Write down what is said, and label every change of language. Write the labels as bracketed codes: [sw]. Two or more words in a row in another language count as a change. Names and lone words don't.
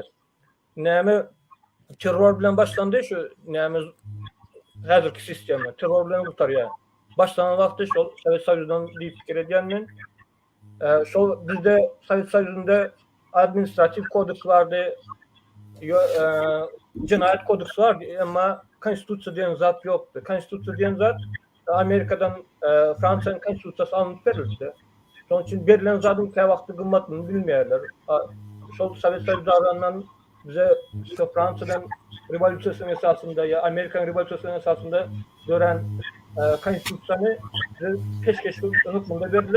[tk] Näme terror bilen başlandy şu näme häzirki sistema terror bilen gutarýar. Başlanan wagtda şol Sovet Soýuzynyň diýip pikir edýänmen şol bizde Sovet Soýuzynda administrativ kodeks vardy, cinayet kodeks var, ama konstitusiya diýen zat ýokdy. Konstitusiya diýen zat Amerikadan Fransaň konstitusiyasy alınıp berildi. Şonuň üçin berilen zadyň kä wagty gymmatyny bilmeýärler. Şol Sovet Soýuzynyň bize şu Fransadan revolýusiýasyň esasında ya Amerikan revolýusiýasynyň esasında gören konstitusiýany peşkeş hukmunda berdiler.